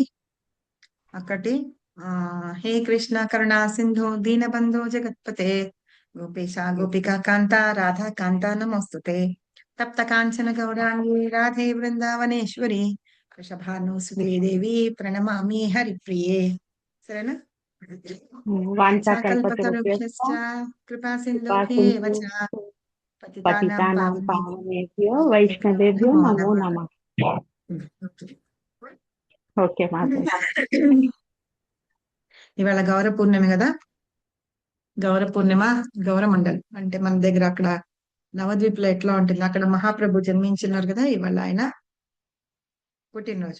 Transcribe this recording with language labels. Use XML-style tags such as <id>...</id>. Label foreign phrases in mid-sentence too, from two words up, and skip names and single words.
<sa>ఒకటి హే కృష్ణ కరుణా సింధు దీనబంధు జగత్పతే గోపేశ గోపికా కాంత రాధా కాంత నమోస్తుతే. తప్త కాంచన గౌరాంగి రాధే బృందావనేశ్వరి వృషభానుసుతే దేవి ప్రణమామి హరిప్రియే.</sa> <te>సరేనా?</te> <sa>వాంఛాకల్పతరుభ్యశ్చ కృపా సింధుభ్యేవ చ పతితానాం పావనేభ్యో వైష్ణవేభ్యో నమో నమః.</sa> <te>ఓకే మాతాజీ. ఇవాళ గౌర పూర్ణిమ కదా. గౌర పూర్ణిమ గౌర మండలి అంటే మన దగ్గర అక్కడ నవద్వీప్లో ఎట్లా ఉంటుంది, అక్కడ మహాప్రభు జన్మించినారు కదా, ఇవాళ ఆయన పుట్టినరోజు.</te>